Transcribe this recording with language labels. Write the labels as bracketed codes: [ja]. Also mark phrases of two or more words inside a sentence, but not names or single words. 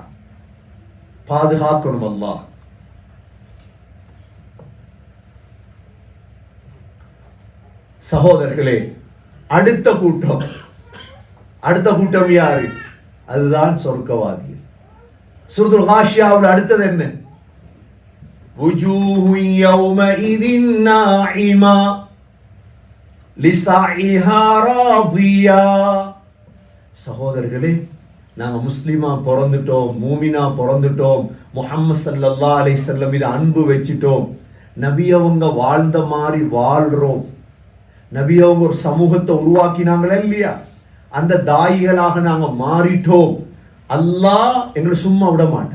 [ta] பாதுகாக்கணும் அல்லாஹ். சகோதரர்களே, அடுத்த கூட்டம் யாரு? அதுதான் சொர்க்கவாதி. சூரத்துல் காஷியாவுல அடுத்தது என்ன? [ar] وجوه يومئذ ناعمة لسعيها راضية. [ta] சகோதரர்களே, நாங்க முஸ்லிமா பிறந்துட்டோம், மூமினா பிறந்துட்டோம், முஹம்மது [ar] صلى الله عليه وسلم [ta] மீது அன்பு வச்சிட்டோம், நபி அவங்க வாழ்ந்த மாதிரி வாழ்றோம். நபி அவங்க ஒரு சமூகத்தை உருவாக்கினாங்களா இல்லையா? அந்த தாயிகளாக நாங்க மாறிட்டோம். அல்லாஹ் எங்களை சும்மா விட மாட்டான்.